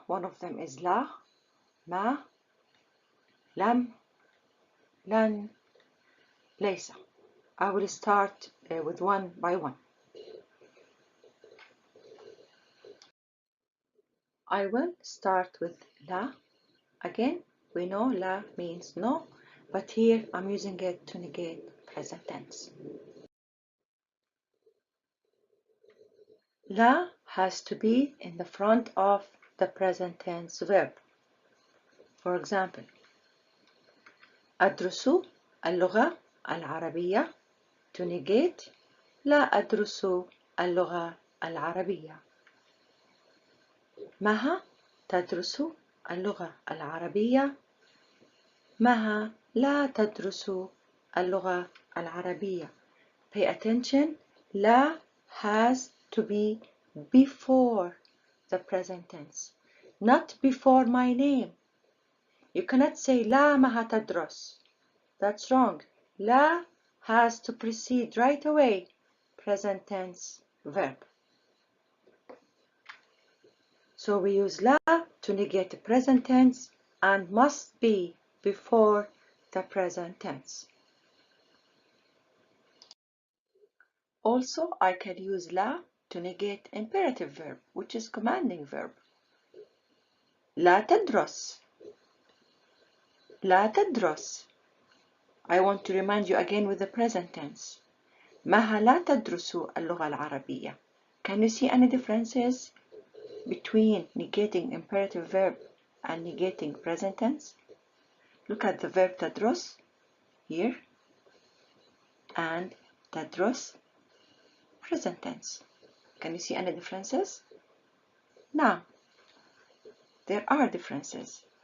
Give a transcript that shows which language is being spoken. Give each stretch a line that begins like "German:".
English: One of them is لا, ما, لم, لن, ليس. I will start with one by one. I will start with لا. Again, we know لا means no, but here I'm using it to negate present tense. لا has to be in the front of the present tense verb. For example,
Arabic: أدرس اللغة العربية.
English: To negate
Arabic: لا أدرس اللغة العربية. مها تدرس اللغة العربية. مها لا تدرس اللغة العربية.
English: Pay attention. لا has to be before the present tense, not before my name. You cannot say
Arabic: لا مها تدرس.
English: That's wrong. لا has to precede right away present tense verb. So we use لا to negate the present tense and must be before the present tense. Also, I can use لا to negate imperative verb, which is commanding verb.
Arabic: لا تدرس. لا تدرس.
English: I want to remind you again with the present tense.
Arabic: مها لا تدرس اللغة العربية.
English: Can you see any differences between negating imperative verb and negating present tense? Look at the verb تدرس here and تدرس present tense. Can you see any differences? Now, there are differences.